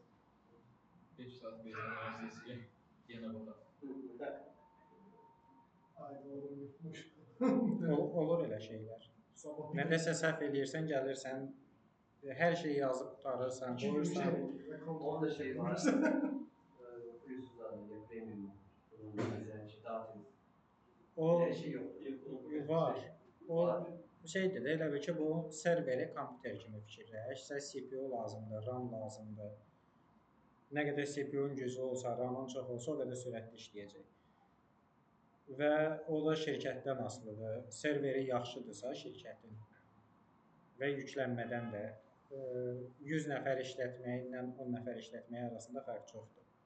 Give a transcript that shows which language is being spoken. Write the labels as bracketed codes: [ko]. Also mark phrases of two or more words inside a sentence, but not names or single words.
[az] 5 saat verirəm sesiyə, yenə baxaq. ayda olurmuş. Olur elə şeylər. Nəsə səhv edirsən, gəlirsən, hər şeyi yazıb qutarırsan, qoyursan. Onda şey var. Plusuz adı, premium. [tr] Bunun üzerine dağıtırız. [az] O [tr] Her şey yok. [az] var. O şeydir də, elə bil ki, bu serveri kompüter kimi fikirləş. Sizə CPU lazımdır, RAM lazımdır. Nə qədər CPU-nun güclü olsa, RAM-ın çox olsa, o qədər sürətli işləyəcək. Və o da şirkətdən asılıdır. Serveri yaxşıdırsa şirkətin və yüklənmədən də 100 nəfər işlətməklə 10 nəfər işlətmək arasında fərq çoxdur.